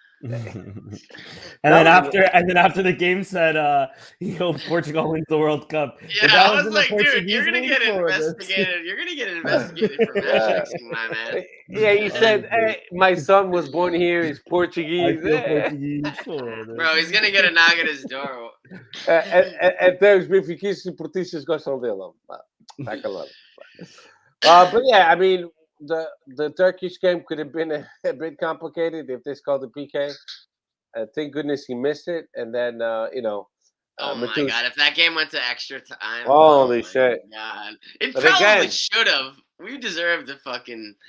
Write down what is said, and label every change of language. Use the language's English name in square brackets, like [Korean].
[English] and then after the game said, Portugal wins the World Cup. Yeah, I was like, dude, you're gonna get investigated. You're gonna get investigated for match fixing, my man. Yeah, he said, hey, my son was born here. He's Portuguese. Portuguese. Bro, he's gonna get a knock at his door. [Portuguese] Até os benfiquistas e portistas gostam dele. [English] But yeah, I mean, the Turkish game could have been a bit complicated if they scored the PK. Thank goodness he missed it, and then oh my god! If that game went to extra time, holy shit! God, it probably should have. We deserved the fucking.